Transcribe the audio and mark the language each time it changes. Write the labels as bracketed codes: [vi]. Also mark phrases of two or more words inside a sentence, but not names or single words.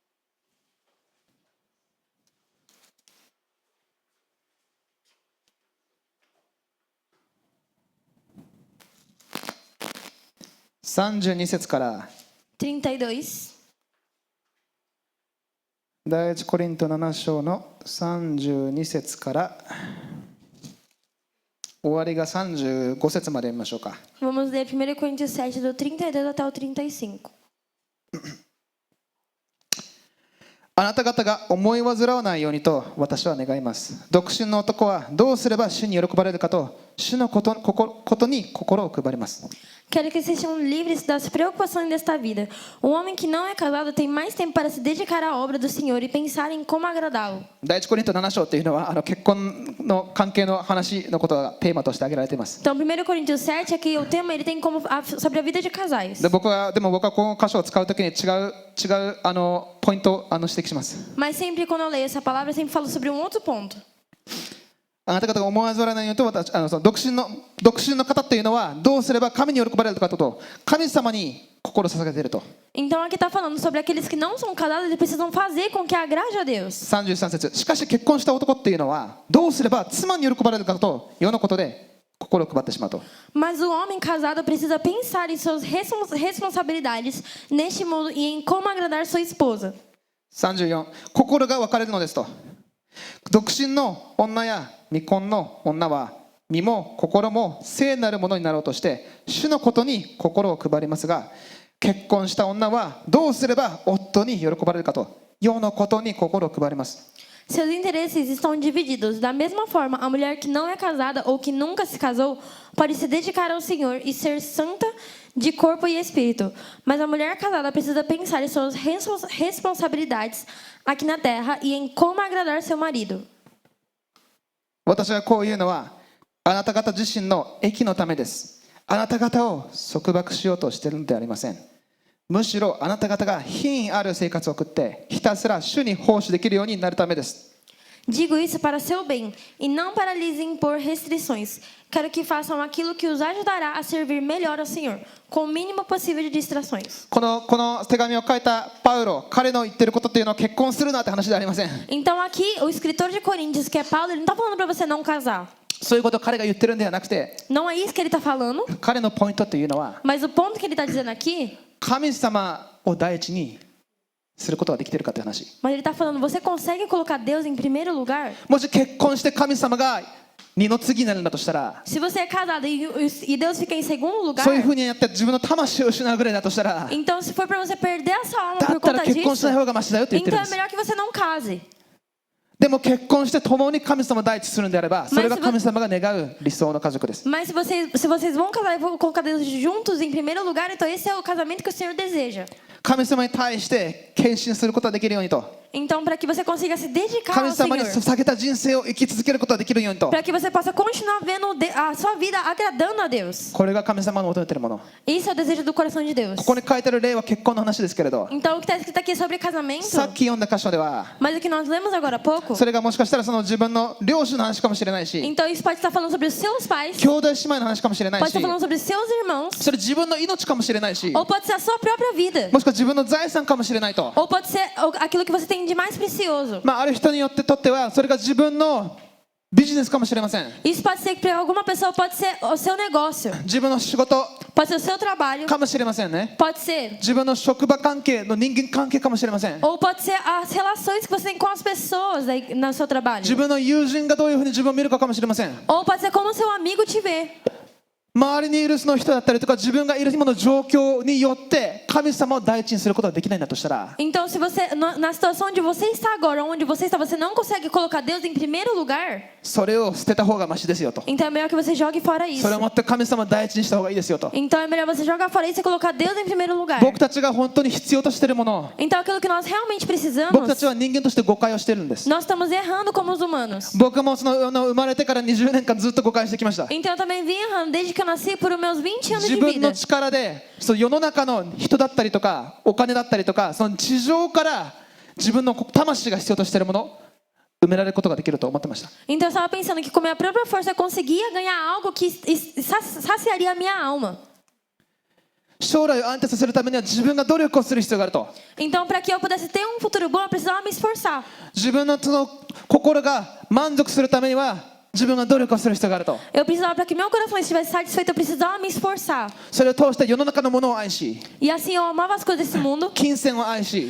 [ja] 32 節から 32. 第一コリント7章の32節から終わりが35節まで読みましょうか。 [pt] Vamos ler 1 Coríntios 7, do 32 até o 35. [ja] あなた方が思い煩わないようにと私は願います。独身の男はどうすれば主に喜ばれるかと主のことに心を配ります。 [pt] Quero que sejam livres das preocupações desta vida. O homem que não é casado tem mais tempo para se dedicar à obra do Senhor e pensar em como agradá-lo. [ja] 第一コリント7章というのは結婚の関係の話のことがテーマとして挙げられています。 [pt] Então, 1 Coríntios 7, aqui o tema ele tem como sobre a vida de casais. [ja] で僕はこの箇所を使うときに違うポイントを指摘します。 [pt] Mas sempre quando eu leio essa palavra, eu sempre falo sobre um outro ponto. [ja] あなた方が思わずらないようにと独身の方というのはどうすれば神に喜ばれるかと神様に心を捧げていると。 [pt] Então aqui está falando sobre aqueles que não são casados, eles precisam fazer com que agrade a Deus. [ja] 33 節。しかし結婚した男っていうのはどうすれば妻に喜ばれるかと世のことで心を配ってしまうと。 [pt] Mas o homem casado precisa pensar em suas responsabilidades neste mundo e em como agradar sua esposa. [ja] 34、心が分かれるのですと。独身の女や未婚の女は身も心も聖なるものになろうとして主のことに心を配りますが、結婚した女はどうすれば夫に喜ばれるかと世のことに心を配ります。 [pt] Seus interesses estão divididos. Da mesma forma, a mulher que não é casada ou que nunca se casou pode se dedicar ao Senhor e ser santa de corpo e espírito. Mas a mulher casada precisa pensar em suas responsabilidades aqui na terra e em como agradar seu marido. [ja] 私はこういうのはあなた方自身の益のためです。あなた方を束縛しようとしているのではありません。むしろあなた方が品位ある生活を送ってひたすら主に奉仕できるようになるためです。 [pt] Digo isso para seu bem e não para lhes impor restrições. Quero que façam aquilo que os ajudará a servir melhor ao Senhor, com o mínimo possível de distrações. [ja] この手紙を書いたパウロ、彼の言ってることっていうのは結婚するなって話ではありません。 [pt] Então aqui, o escritor de Coríntios, que é Paulo, ele não está falando para você não casar. [ja] そういうことを彼が言ってるんではなくて、 [pt] Não é isso que ele está falando. [ja] 彼のポイントというのは [pt] Mas o ponto que ele está dizendo aqui, [ja] 神様を第一にすることができているかという話。 [pt] mas ele está falando, você consegue colocar Deus em primeiro lugar? [ja] もし結婚して神様が二の次になるんだとしたら、 [pt] Se você é casado e Deus fica em segundo lugar, [ja] そういうふうにやって自分の魂を失うぐらいだとしたら、 [pt] então se for para você perder a sua alma [ja] だ [pt] por [ja] ったら [pt] conta [ja] 結婚し [pt] disso, [ja] ない方がマシだよって言ってる [pt] então [ja] ん [pt] é [ja] です。 [pt] melhor que você não case. [ja] でも結婚して共に神様を第一するんであれば、それが神様が願う理想の家族です。 [pt] Mas se vocês vão casar e vão colocar Deus juntos em primeiro lugar, então esse é o casamento que o Senhor deseja. [ja] 神様に対して献身することができるようにと。 [pt] Então, para que você consiga se dedicar [ja] 神 [pt] ao [ja] 様に [pt] Senhor, [ja] 捧げた人生を生き続けることができるようにと。 [pt] para que você possa continuar vendo a sua vida agradando a Deus. [ja] これが神様の求めているもの。 [pt] Isso é o desejo do coração de Deus. [ja] ここに書いてある例は結婚の話ですけれど、 [pt] Então, o que está escrito aqui sobre casamento, [ja] さっき読んだ箇所では [pt] mas o que nós lemos agora há pouco, [ja] それがもしかしたらその自分の両親の話かもしれないし、 [pt] então isso pode estar falando sobre os seus pais, [ja] 兄弟姉妹の話かもしれない [pt] pode [ja] し、 [pt] estar falando sobre os seus irmãos, [ja] それ自分の命かもしれないし、 [pt] ou pode ser a sua própria vida, [ja] もしくは自分の財産かもしれないと。 [pt] ou pode ser aquilo que você tem de mais precioso. [ja] ある人によってとってはそれが自分のビジネスかもしれません。 [pt] Isso pode ser que para alguma pessoa pode ser o seu negócio, [ja] 自分の仕事 [pt] pode ser o seu trabalho, [ja] かもしれませんね。 [pt] pode ser, [ja] 自分の職場関係の人間関係かもしれません。 [pt] ou pode ser as relações que você tem com as pessoas aí no seu trabalho, [ja] 自分の友人がどういうふうに自分を見るかかもしれません。 [pt] ou pode ser como o seu amigo te vê. [ja] 周りにいるその人だったりとか自分がいる今の状況によって神様を第一にすることができないんだとしたら、 [pt] Então, se você na situação onde você está agora, onde você está, você não consegue colocar Deus em primeiro lugar, [ja] それを捨てた方がマシですよと。 [pt] então é melhor que você jogue fora isso. [ja] それをもって神様を第一にした方がいいですよと。 [pt] Então é melhor você jogar fora isso e colocar Deus em primeiro lugar. [ja] 僕たちが本当に必要としているもの、 [pt] Então aquilo que nós realmente [ja] 僕 [pt] precisamos, [ja] たちは人間として誤解をしているんです。 [pt] nós estamos errando como os humanos. [ja] 僕も生まれてから20年間ずっと誤解してきました。 [pt] Então eu também vim errando desde que eu nasci por meus 20 anos [ja] 自 [pt] de [ja] 分の [pt] vida. [ja] 力でその世の中の人だったりとかお金だったりとかその地上から自分の魂が必要としているもの埋められることができると思ってました。 [pt] Então eu estava pensando que com minha própria força eu conseguia ganhar algo que saciaria a minha alma. [ja] 将来を安定させるためには自分が努力をする必要があると。 [pt] Então para que eu pudesse ter um futuro bom, eu precisava me esforçar. [ja] 自分のその心が満足するためには自分が努力をする必要があると。 [pt] Eu precisava, para que meu coração estivesse satisfeito, eu precisava me esforçar. [ja] それを通して世の中のものを愛し、 [pt] E assim eu amava as coisas desse mundo. [ja] 金銭を愛し、